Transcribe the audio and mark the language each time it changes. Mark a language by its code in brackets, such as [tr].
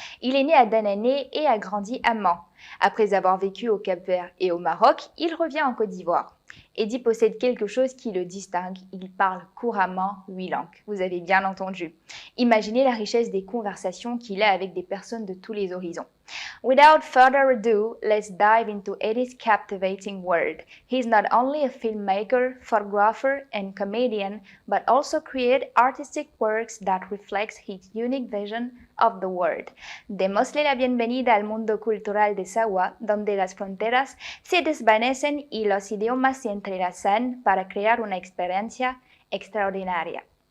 [fr] Il est né à Danané et a grandi à Mans. Après avoir vécu au Cap-Vert et au Maroc, il revient en Côte d'Ivoire. Eddie possède quelque chose qui le distingue. Il parle couramment 8 langues. Vous avez bien entendu. Imaginez la richesse des conversations qu'il a avec des personnes de tous les horizons. [en] Without further ado, let's dive into Eddie's captivating world. He's not only a filmmaker, photographer, and comedian, but also creates artistic works that reflects his unique vision of the world. [es] Démosle la bienvenida al mundo cultural de Sawa, donde las fronteras se desvanecen y los idiomas se entrelazan para crear una experiencia extraordinaria.